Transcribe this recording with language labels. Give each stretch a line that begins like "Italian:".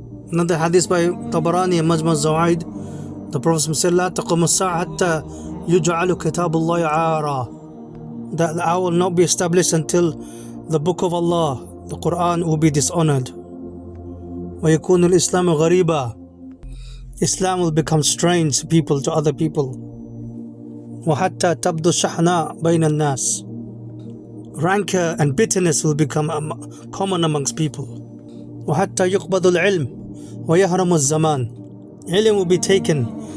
English: Another hadith by Tabarani and Majma' Zawaid, the Prophet said,
Arabic: لا تقوم الساعة حتى يجعل كتاب الله عارا.
English: That the hour will not be established until the book of Allah, the Quran, will be dishonored.
Arabic: ويكون الإسلام غريبا.
English: Islam will become strange to other people.
Arabic: وحتى تبدو الشحناء بين الناس.
English: Rancor and bitterness will become common amongst people.
Arabic: وحتى يقبض العلم ويهرم الزمان.
English: Ilm will be taken